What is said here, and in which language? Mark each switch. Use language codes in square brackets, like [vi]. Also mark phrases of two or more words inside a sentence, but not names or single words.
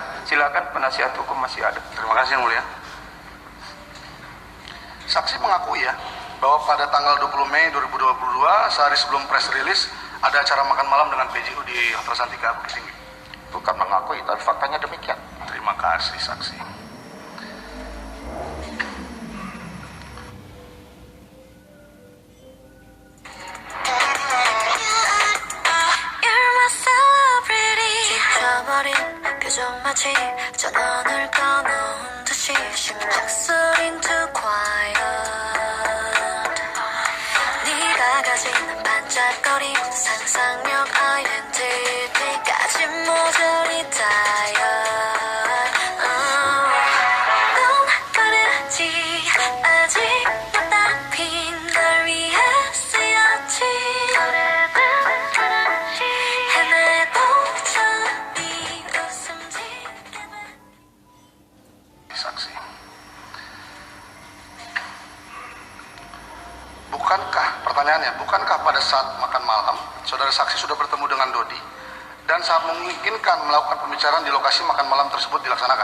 [id] Silakan penasihat hukum masih ada. Terima kasih Yang Mulia. Saksi mengakui ya bahwa pada tanggal 20 Mei 2022 sehari sebelum [en] press release [id] ada acara makan malam dengan PJU di Hotel Santika Bukit Tinggi. Bukan mengakui, tapi faktanya demikian. Terima kasih saksi. [en] You're my celebrity. [ko] 지쳐버린 표정 마치 전원을 꺼놓은 듯이 심장 소린 [en] too quiet. [ko] 네가 가진 반짝거림 상상력 identity까지 모조리 tired. 넌 꺼내지 아직 못 핀 널 위해 쓰였지. 헤매도 저리 웃음 짓게 [id] Saksi. Pertanyaannya, bukankah pada saat makan malam saudara saksi sudah bertemu dengan Dodi dan saat memungkinkan melakukan pembicaraan di lokasi makan malam tersebut dilaksanakan?